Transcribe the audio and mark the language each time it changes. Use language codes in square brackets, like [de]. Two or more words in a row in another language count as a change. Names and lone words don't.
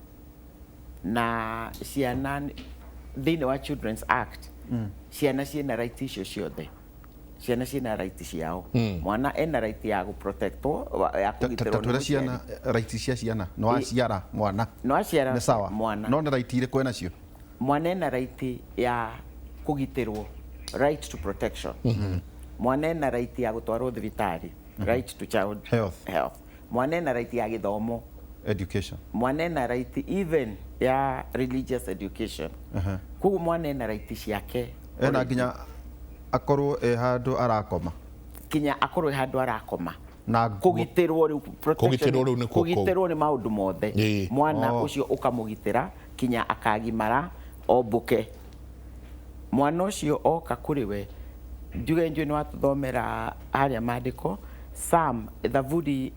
[ki] na ciana thiini wa Children's Act ciana ciena right icio ciothe ciana ciena right ciao mwana ena right ya guprotectwo ya kugitirwo ciana right cia ciana no aciara mwana ni sawa mwana no right ile kwena cio mwana ena right ya kugitirwo [en] right to protection [ki] mwana ena right ya gutwarwo thibitari [en] right to child health [ki] mwana ena right ya githomo education mwana ena [en] right even [ki] ya [en] religious education [ki] kugu mwana ena right ciake ena nginya akorwo handu arakoma kinya akorwo handu arakoma na kugitirwo riu protection kugitirwo ni maundu mothe mwana ucio ukamugitira kinya akagimara ombuke mwana ucio oka kuri we njuge njui ni watuthomera haria mandiko Sam Thaburi